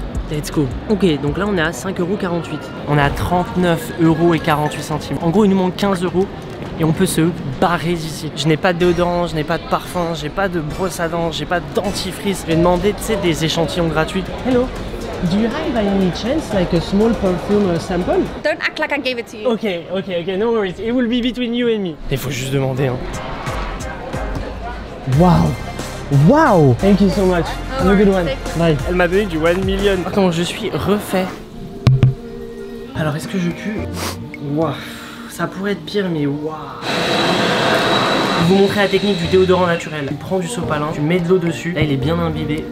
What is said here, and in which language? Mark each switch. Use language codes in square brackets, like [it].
[en] Let's go. [fr] Ok, donc là on est à 5,48 €. On est à 39,48 €. En gros il nous manque 15 € et on peut se barrer d'ici. Je n'ai pas de déodorant, je n'ai pas de parfum, j'ai pas de brosse à dents, j'ai pas de dentifrice. Je vais demander, tu sais, des échantillons gratuits. [en] Hello, do you have by any chance like a small perfume sample? Don't act like I gave it to you. Okay, no worries. It will be between you and me. [fr] Il faut juste demander, hein. [en] Wow! Thank you so much. Have a good one. Bye. [fr] Elle m'a donné du 1 million. Attends, je suis refait. Alors, est-ce que je pue? Waouh! Ça pourrait être pire, mais waouh! Je vais vous montrer la technique du déodorant naturel. Tu prends du sopalin, tu mets de l'eau dessus. Là, il est bien imbibé.